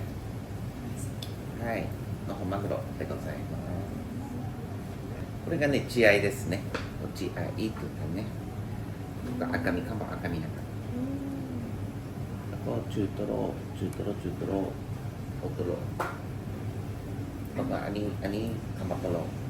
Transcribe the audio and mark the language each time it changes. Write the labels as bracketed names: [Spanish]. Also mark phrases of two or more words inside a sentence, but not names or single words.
[Japanese] はい、の本マグロでございます。これがね、血合いですね。血合いというかね。赤身かも赤身なんか。あと中トロ、大トロ。 [Thai] แล้วก็อันนี้カマトロ。